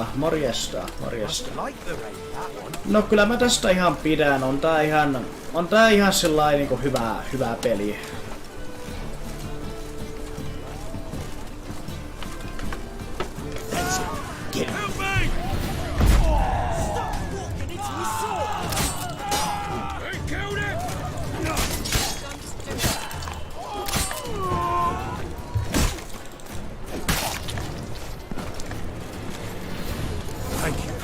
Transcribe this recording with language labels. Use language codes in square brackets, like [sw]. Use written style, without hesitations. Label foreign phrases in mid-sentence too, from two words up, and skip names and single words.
[fi] Morjesta, morjesta. No kyllä mä tästä ihan pidän. On tää ihan sellainen niinku hyvä peli. [en] Get Help me! Stop walking into his sword! He killed him! Thank you.